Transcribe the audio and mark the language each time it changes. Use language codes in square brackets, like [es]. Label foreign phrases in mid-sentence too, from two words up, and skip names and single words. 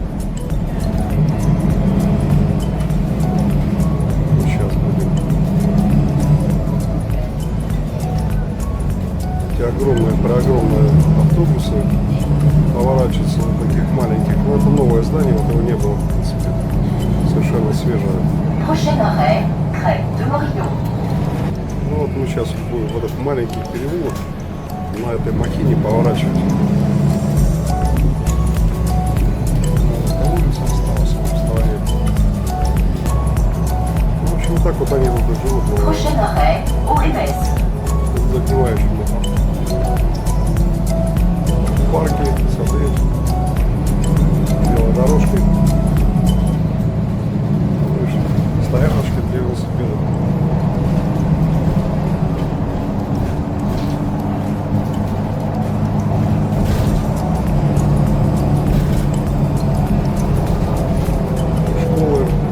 [ru] Сейчас будем. Эти огромные автобусы поворачиваются на таких маленьких. Ну, это новое здание, вот его не было, в принципе. Совершенно свежее. [fr] Prochain arrêt, Crête de Morillon. [ru] Ну вот мы сейчас будем в этот маленький переулок на этой махине поворачивать. По улице осталось в стороне. В общем, вот так вот они тут и живут. [fr] Prochain arrêt, Oribès. [ru] Загнивающему парки, сады, велодорожки. Стояночка для велосипедов. Школы.